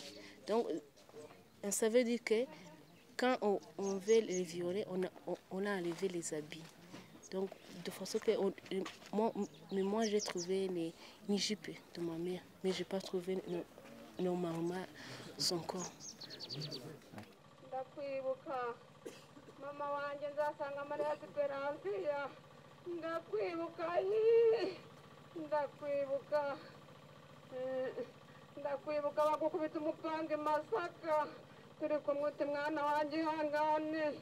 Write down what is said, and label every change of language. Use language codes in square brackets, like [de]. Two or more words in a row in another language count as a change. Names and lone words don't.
[fr] Donc, ça veut dire que quand on veut les violer, on a enlevé les habits. Donc, de façon que moi j'ai trouvé une jupe de ma mère, mais je n'ai pas trouvé normalement son corps. [rw] Ndakwibuka mama wanjye nzasanga Maria Esperantia ndakwibuka ndakwibuka bagukubita umupanga i Masaka turi kumwe uti mwana wanjye ihangane